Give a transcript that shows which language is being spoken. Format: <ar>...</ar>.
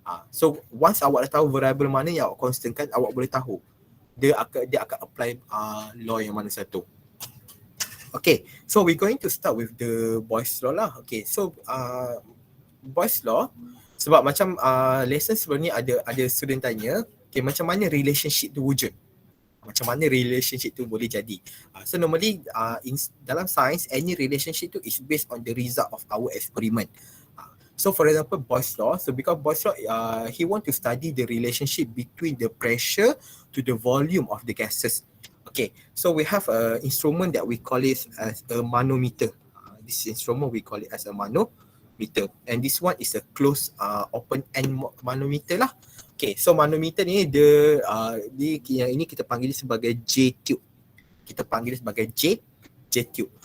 <ms>So once awak dah tahu variable mana yang awak constantkan, awak boleh tahu dia akan apply law yang mana satu.</ms> <en>Okay, so we're going to start with the Boyle's law lah.</en> <ms>Okay, so Boyle's law, sebab</ms> <en>macam lesson sebelum</en> <ms>ni ada student tanya, okay, macam mana relationship tu wujud? Macam mana relationship tu boleh jadi?</ms> <en>So normally dalam science, any relationship tu is based on the result of our experiment. So for example, Boyle's law, so because Boyle's law, he want to study the relationship between the pressure to the volume of the gases. Okay, so we have an instrument that we call it as a manometer. This instrument we call it as a manometer, and this one is a closed open end manometer lah.</en> <ms>Okay, so manometer ni yang ini kita panggil sebagai J tube. Kita panggil sebagai J tube.</ms>